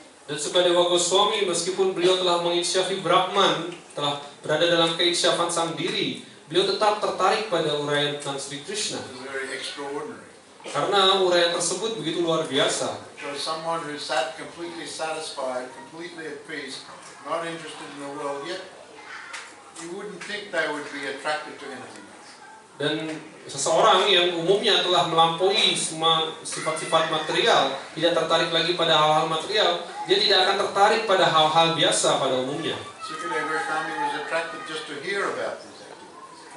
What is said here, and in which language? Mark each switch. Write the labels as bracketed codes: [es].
[id] Dan Sukadewa Goswami meskipun beliau telah menginsyafi Brahman, telah berada dalam keinsyapan sang diri, beliau tetap tertarik pada uraian tentang Sri Krishna. [en] It was very extraordinary. [id] Karena uraian tersebut begitu luar biasa. [en] So someone who sat completely satisfied, completely at peace, not interested in the world, yet you wouldn't think they would be attracted to anything else. [id] Dan seseorang yang umumnya telah melampaui semua sifat-sifat material, tidak tertarik lagi pada hal-hal material, dia tidak akan tertarik pada hal-hal biasa pada umumnya. [en] Sukadeva Goswami was attracted just to hear about these activities.